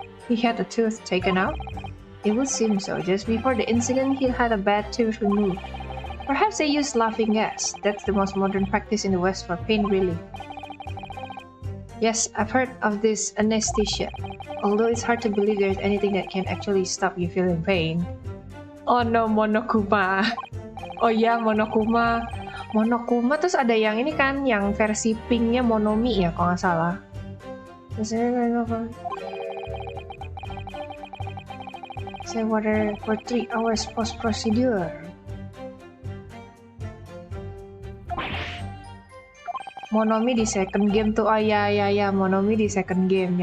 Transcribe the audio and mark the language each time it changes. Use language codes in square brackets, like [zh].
[en] He had a tooth taken out? It would seem so. Just before the incident, he had a bad tooth removed. Perhaps they used laughing gas. That's the most modern practice in the West for pain relief. Yes, I've heard of this anesthesia. Although it's hard to believe there's anything that can actually stop you feeling pain. Oh no, Monokuma. Oh ya, Monokuma. [id] Terus ada yang ini kan, yang versi pinknya Monomi ya, kalau nggak salah. [en] Say water for 3 hours post procedure. [id] Monomi di [en] second game [id] tuh, ya, Monomi di second game.